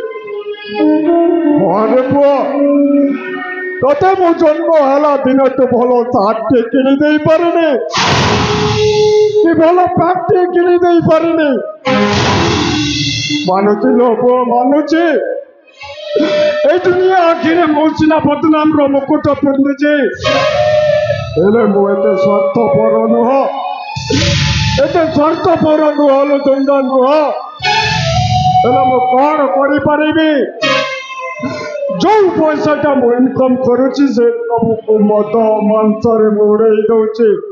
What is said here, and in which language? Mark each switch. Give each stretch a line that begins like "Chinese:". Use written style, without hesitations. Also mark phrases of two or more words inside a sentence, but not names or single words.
Odia: ହଁ ପୁଅ, ତତେ ମୁଁ ଜନ୍ମ ହେଲା ଦିନଠୁ ଭଲ ସାର୍ଟଟେ କିଣି ଦେଇପାରିନି କି ଭଲ ପ୍ୟାଣ୍ଟଟେ କିଣି ଦେଇପାରିନି। ମାନୁଛି ଲୋ ପୁଅ, ମାନୁଛି। ଏଇ ଦୁନିଆ ଆଖିରେ ମୁଁ ସିନା ବଦନାମର ମୁକୁଟ ପିନ୍ଧୁଛି, ହେଲେ ମୁଁ ଏତେ ସ୍ୱାର୍ଥପର ନୁହଁ, ଏତେ ସ୍ୱାର୍ଥପର ନୁହଁ ଲୋ ଚନ୍ଦା, ନୁହଁ। ହେଲେ ମୁଁ କଣ କରିପାରିବି? ଯୋଉ ପଇସାଟା ମୁଁ ଇନକମ୍ କରୁଛି ସେ ସବୁକୁ ମଦ ମାଂସରେ ମୁଁ ଉଡ଼େଇ ଦଉଛି।